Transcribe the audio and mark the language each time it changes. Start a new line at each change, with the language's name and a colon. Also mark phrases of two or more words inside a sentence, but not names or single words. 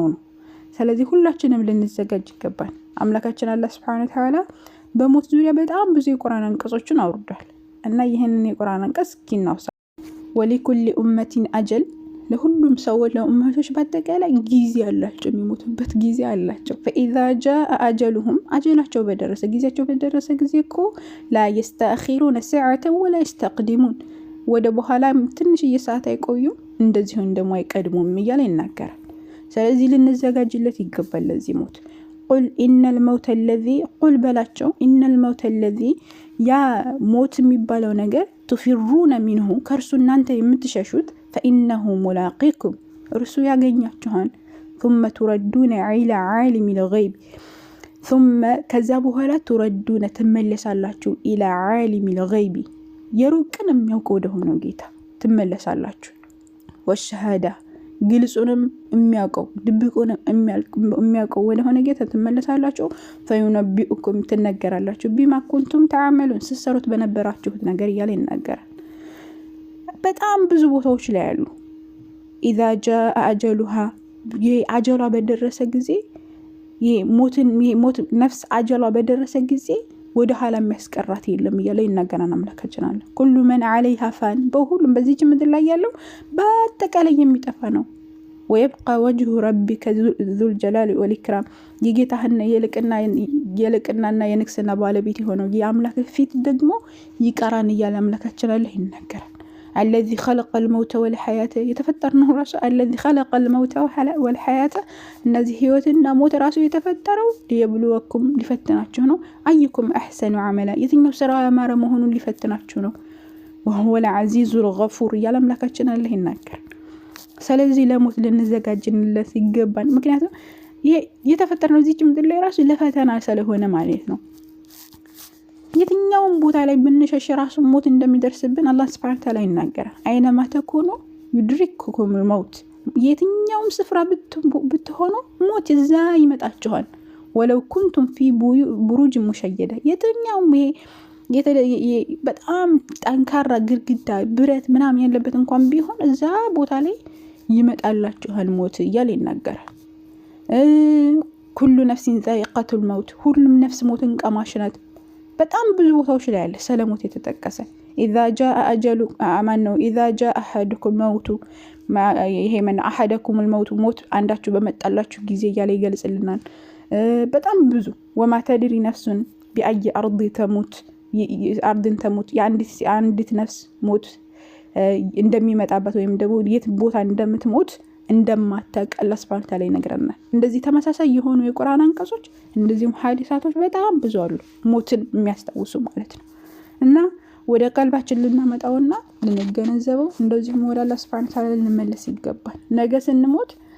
Amharic: ነው። ስለዚህ ሁላችንም ልንዘጋጅ ይገባል። አምላካችን አላህ
Arabic: سبحانه وتعالى
Amharic: በሞት ዙሪያ በጣም ብዙ የቁርአን አንቀጾችን አውርዷል እና ይሄንን የቁርአን አንቀጽ ኪናውሳ
Arabic: ولكل أمة أجل፣
Amharic: ለሁሉም ሰዎች ለኡመቶች በአጠቃላይ ጊዜ አላቸው፣ የሚሞቱበት ጊዜ አላቸው።
Arabic: فاذا جاء اجلهم
Amharic: አጀላቸው በደረሰ ጊዜያቸው በደረሰ ጊዜ እኮ
Arabic: لا يستأخرون ساعة ولا يستقدمون፣
Amharic: ወደ በኋላ ትንሽ ሰዓት አይቆዩ እንደዚሁ እንደሞ አይቀድሙም እያለ ይናገራል። ስለዚህ ልንዘጋጅለት ይገባል ለዚህ ሞት።
Arabic: قل ان الموت الذي قل
Amharic: በላቸው
Arabic: ان الموت الذي
Amharic: ያ ሞት የሚባለው ነገር
Arabic: تفرون منه
Amharic: ከርሱ እናንተ የምትሸሹት
Arabic: فإنه ملاقيكم
Amharic: እርሱ ያገኛችኋል።
Arabic: ثم تردون إلى عالم الغيب
Amharic: ثم ከዛ በኋላ تردون ትመለሳላችሁ
Arabic: إلى عالم الغيب
Amharic: የሩቅን የሚያውቀው ወደ ሆነው ጌታ ትመለሳላችሁ። والشهادة ግልጹንም የሚያውቀው ድብቁንም የሚያውቀው ወደ ሆነ ጌታ ትመለሳላችሁ። فينبئكم ትነገራላችሁ
Arabic: بما كنتم تعملون
Amharic: ስትሰሩት በነበራችሁት ነገር እያለ ይናገራል። በጣም ብዙ ቦታዎች ላይ ያሉ
Arabic: اذا جاء اجلها
Amharic: አጀሏ በደረሰ ጊዜ ሞት ነፍስ አጀሏ በደረሰ ጊዜ ወደ ኋላ የሚያስቀራት የለም እያለ ይናገራል አምላካችን አለ።
Arabic: كل من عليها فان
Amharic: በሁሉም በዚህ ምድር ላይ ያለው በአጠቃላይ የሚጠፋ ነው።
Arabic: ويبقى وجه ربك ذو الجلال
Amharic: والإكرام የጌታህና የልቅናና የንግስና ባለቤት ሆነው የአምላክ ፊት ደግሞ ይቀራን እያለ አምላካችን አለ ይናገራል።
Arabic: الذي خلق الموت والحياة يتفطرنا راسه الذي خلق الموت والحياة الذي
Amharic: ህይወትና ሞት ራሱ የተፈጠረው ليبلوكم ሊፈትናችሁ ነው። አይኩም
Arabic: احسن عملا
Amharic: የትኛው ስራ ያማረ መሆኑን ሊፈትናችሁ ነው።
Arabic: وهو العزيز الغفور
Amharic: እያለ አምላካችን አለ ይናገራል። ስለዚህ ለሞት ልንዘጋጅለት ይገባል። ምክንያቱም የተፈጠረው እዚህ ምድር ላይ ራሱ ለፈተና ስለሆነ ማለት ነው። የትኛውም ቦታ ላይ ብንሸሽ ራሱ ሞት እንደሚደርስብን አላህ
Arabic: سبحانه وتعالى
Amharic: ይናገራል።
Arabic: أينما تكونوا يدرككم
Amharic: الموت የትኛውም ስፍራ ብትሆኑ ሞት እዛ ይመጣችኋል።
Arabic: ولو كنتم في بروج مشيدة
Amharic: የትኛውም በጣም ጠንካራ ግድግዳ ብረት ምናምን ያለበት እንኳን ቢሆን እዛ ቦታ ላይ ይመጣላችኋል ሞት እያለ ይናገራል።
Arabic: كل نفس ذائقة الموت
Amharic: ሁሉም ነፍስ ሞትን ቀማሽ ናት። በጣም ብዙ ቦታዎች ላይ ያለ ሰለሞት የተጠቀሰ
Arabic: اذا جاء اجل امنوا اذا جاء احدكم الموت
Amharic: ይሄ
Arabic: من احدكم الموت
Amharic: ሞት አንዳችሁ በመጣላችሁ ጊዜ እያለ ይገልጽልናል። በጣም ብዙ
Arabic: وما تدري نفس بأي أرض تموت
Amharic: አርድን ተሞት የአንዲት ነፍስ ሞት እንደሚመጣበት ወይም ደግሞ የት ቦታ እንደምትሞት እንደማታውቅ አላህ
Arabic: سبحانه وتعالى
Amharic: ይነግረናል። እንደዚህ ተመሳሳይ የሆኑ የቁርአን አንቀጾች እንደዚህም ሐዲሳቶች በጣም ብዙ አሉ ሞትን የሚያስታውሱ ማለት ነው። እና ወደ ቀልባችን ልናመጣውና ልንገነዘበው እንደዚህም ወደ አላህ
Arabic: سبحانه وتعالى
Amharic: ልንመለስ ይገባል። ነገ ስንሞት